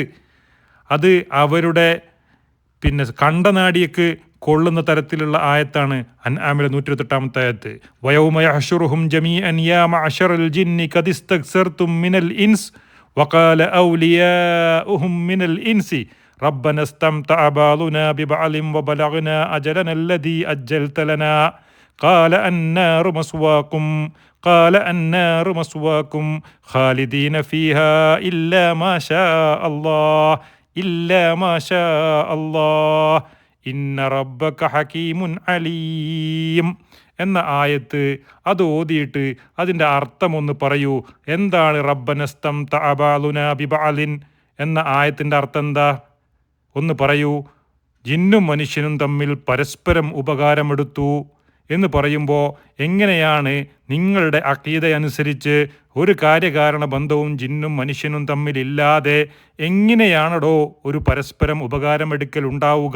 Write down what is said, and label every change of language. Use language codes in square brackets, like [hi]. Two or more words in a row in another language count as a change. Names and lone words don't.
[ml] അത് അവരുടെ കണ്ടനാടിയക്ക് കൊള്ളുന്ന തരത്തിലുള്ള ആയത്താണ് അൻആമിലെ 128 ആയത്ത്. [ar] ويوم يحشرهم جميعا يا معشر الجن قد استكثرتم من الإنس وقال أولياؤهم من الإنس ربنا استمتع بعضنا ببعض وبلغنا أجلنا الذي أجلت لنا قال النار مسواكم خالدين فيها إلا ما شاء الله إن ربك حكيم عليم [ml] എന്ന ആയത്ത് അത് ഓതിയിട്ട് അതിൻ്റെ അർത്ഥമൊന്ന് പറയൂ. എന്താണ് [ar] ربنا استمتع بعضنا ببعض [ml] എന്ന ആയത്തിൻ്റെ അർത്ഥം എന്താ? ഒന്ന് പറയൂ. ജിന്നും മനുഷ്യനും തമ്മിൽ പരസ്പരം ഉപകാരമെടുത്തു എന്ന് പറയുമ്പോൾ എങ്ങനെയാണ് നിങ്ങളുടെ അഖീദ അനുസരിച്ച് ഒരു കാര്യകാരണ ബന്ധവും ജിന്നും മനുഷ്യനും തമ്മിലില്ലാതെ എങ്ങനെയാണോ ഒരു പരസ്പരം ഉപകാരമെടുക്കൽ ഉണ്ടാവുക?